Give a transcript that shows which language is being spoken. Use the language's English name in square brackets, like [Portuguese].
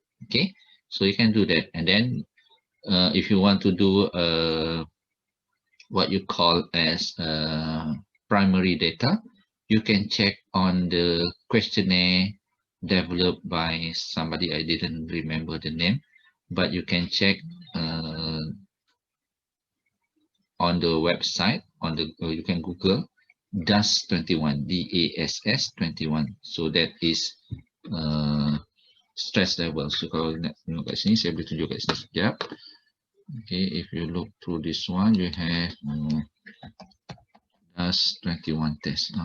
[English] Okay, so you can do that, and then if you want to do what you call as primary data, you can check on the questionnaire developed by somebody, I didn't remember the name, but you can check on the website, you can Google DASS21, DASS21. So that is stress level. [Malay] So kalau nak tengok kat sini, saya boleh tunjuk kat sini sekejap. [English] Okay, if you look through this one, you have DASS21 test.